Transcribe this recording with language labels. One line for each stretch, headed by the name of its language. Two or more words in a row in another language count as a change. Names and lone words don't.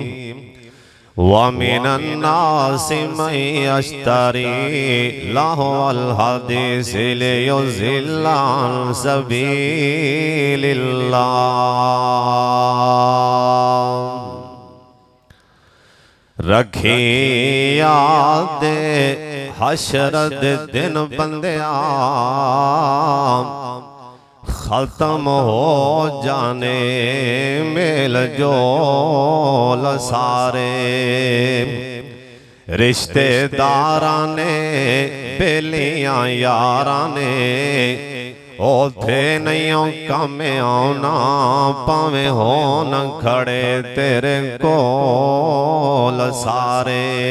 Arabic: ومن الناس من يشتري لهو الحديث ليضل عن سبيل الله.
Punjabi: رکھی یاد حشر دے دن بندیا ختم ہو جانے میل جول سارے. رشتے داراں نے بیلیاں یاراں نے اوتھے نہیں کم آنا بھاویں ہو نہ کھڑے تیرے کول سارے.